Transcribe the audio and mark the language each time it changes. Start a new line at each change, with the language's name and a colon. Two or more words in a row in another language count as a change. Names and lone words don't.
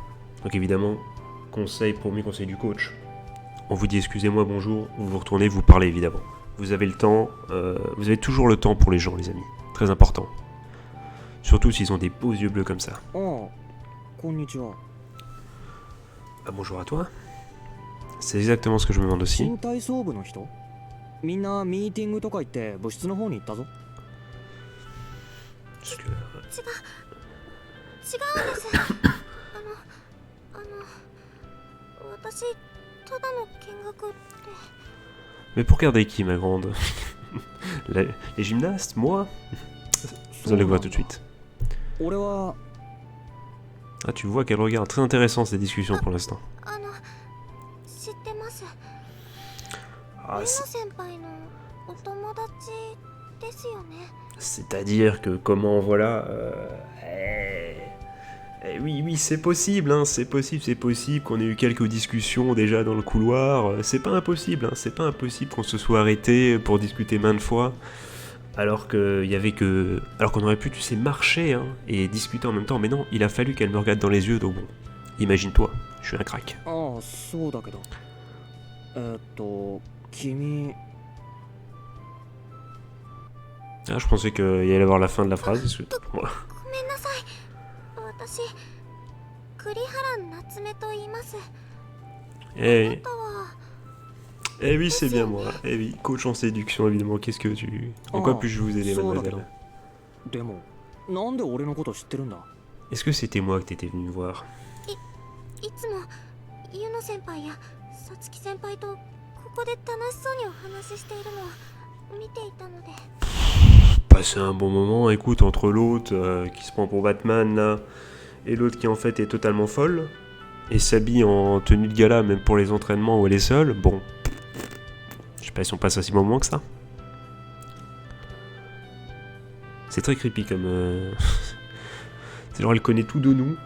French: Donc évidemment, premier conseil du coach. On vous dit excusez-moi, bonjour, vous vous retournez, vous parlez évidemment. Vous avez le temps, vous avez toujours le temps pour les gens, les amis. Très important. Surtout s'ils ont des beaux yeux bleus comme ça. Oh, konnichiwa. Ah, bonjour à toi. C'est exactement ce que je me demande aussi.
Japanese: 身体操部の人みんなミーティングとか行って部室の方に行ったぞ。
French: Parce que...
Japanese: 違うんです私ただの見学って
French: Mais pour regarder qui, ma grande? Les gymnastes? Moi? Vous allez voir tout de suite.
Japanese: 俺は
French: Ah, tu vois qu'elle regarde. Très intéressant ces discussions pour l'instant.
Japanese: 知ってます。
French: Ah,
Japanese: 先輩のお友達ですよね。
French: c'est-à-dire que comment, voilà... oui, c'est possible, hein, c'est possible qu'on ait eu quelques discussions déjà dans le couloir. C'est pas impossible, hein, c'est pas impossible qu'on se soit arrêté pour discuter maintes fois. Alors qu'on aurait pu, tu sais, marcher hein, et discuter en même temps. Mais non, il a fallu qu'elle me regarde dans les yeux, donc bon, imagine-toi, je suis un crack.
Japanese: ああ、そうだけど。君
French: Ah, je pensais qu'il allait avoir la fin de la phrase. Parce que, voilà.
Japanese: ごめんなさい。私栗原夏目と言います。あなたは
French: Eh oui, c'est bien moi. Eh oui, coach en séduction, évidemment. Qu'est-ce que tu... En quoi puis-je vous aider, mademoiselle?
Japanese: でもなんで俺のこと知ってるんだ？
French: Est-ce que c'était moi que t'étais venu me voir?
Japanese: いつもユノ先輩やサツキ先輩とここで楽しそうにお話ししているのを見ていたので。
French: Passer un bon moment, écoute, entre l'autre qui se prend pour Batman là, et l'autre qui en fait est totalement folle, et s'habille en tenue de gala même pour les entraînements où elle est seule, bon, je sais pas si on passe un si bon moment que ça. C'est très creepy comme C'est genre, elle connaît tout de nous.